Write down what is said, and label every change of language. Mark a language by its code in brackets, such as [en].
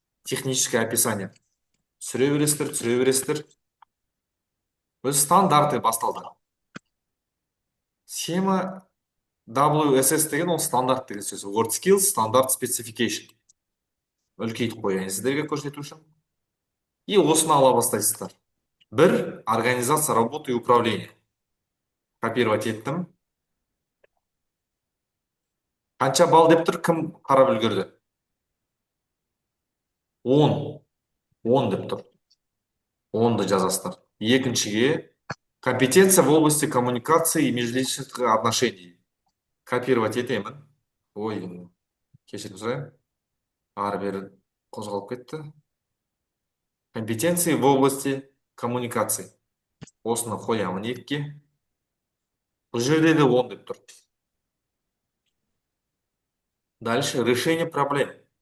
[ru] Техническое описание. [kk] Түсіре бересіздер, түсіре бересіздер. Өзі стандарты басталды. Схема WSS деген ол стандарт деген сөз. [en] Word Skills Standard Specification. [kk] Үлкейтіп қояйын сіздерге көрсету үшін. И осыны ала бастайсыздар. [ru] Бір, организация работы и управления. [kk] Копировать еттім. Қанша балл деп тұр, кім қарап үлгерді? 10. 10 деп тұр. 10-ды жазасыздар. [ru] Екіншіге, компетенция в области коммуникации и межличностных отношений. [kk] Копировать етемін. Ой, кешірім сұраймын. Ары бері қозғалып кетті. [ru] Компетенции в области коммуникации. [kk] Осыны қоямын екіге. Бұл жерде де 10 деп тұр. [ru] Дальше решение проблем.